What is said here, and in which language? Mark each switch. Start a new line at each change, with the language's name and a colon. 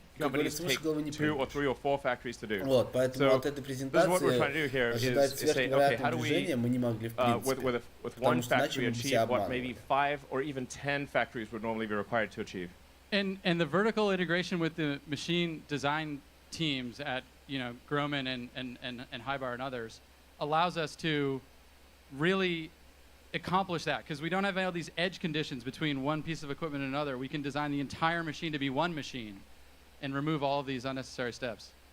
English: companies take 2 or 3 or 4 factories to do.
Russian: Вот, поэтому
English: so
Russian: от этой презентации ожидать сверхвероятного движения мы не могли в принципе.
English: With one factory achieve what maybe 5 or even 10 factories would normally be required to achieve. And the vertical integration with the machine design teams at Groman and Hybar and others allows us to really accomplish that, because we don't have all these edge conditions between one piece of equipment and another. We can design the entire machine to be one machine and remove all of these unnecessary steps.